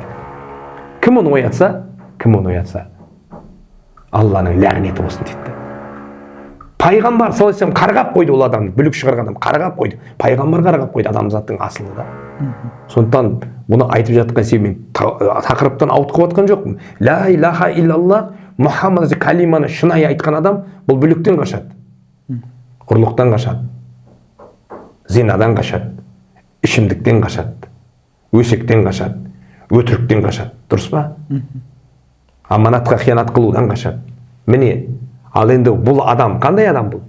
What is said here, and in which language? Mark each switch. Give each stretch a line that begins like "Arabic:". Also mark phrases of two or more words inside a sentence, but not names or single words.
Kazakh: Кім оны оятса, Алланың ләғнеті болсын дейді. Пайғамбар саллаллаху қарғап қойды ол адамды, бүлік шығарған адам қарғап қойды. Пайғамбар қарғап қойды адамзаттың асылы да. Сондықтан бұны айтып жатқан себебім тақырыптан ауытқып жатқан жоқпын.
Arabic: لا إله إلا الله محمد
Kazakh: калиманы шынайы айтқан адам бұл бүліктен қашады, ұрлықтан қашады, зинадан қашады, ішімдіктен қашады, өсектен қашады, өтіріктен қашады. Дұрыс па? Аманатқа қиянат қылудан қашады. Міне, ал енді бұл адам қандай адам бұл?